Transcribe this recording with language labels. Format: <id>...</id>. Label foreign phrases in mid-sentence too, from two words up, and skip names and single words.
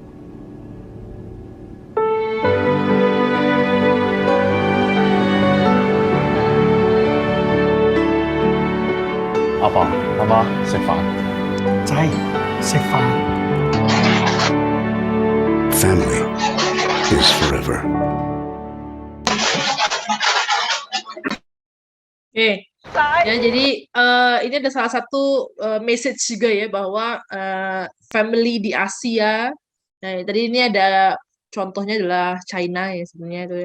<en>Papa, Mama,</en> <yue>食飯。仔，食飯。</yue> <en>Family is forever.</en> <id>Oke, ya jadi ini ada salah satu message juga ya bahwa family di Asia. Nah, tadi ini ada contohnya adalah China ya sebenarnya itu ya.</id>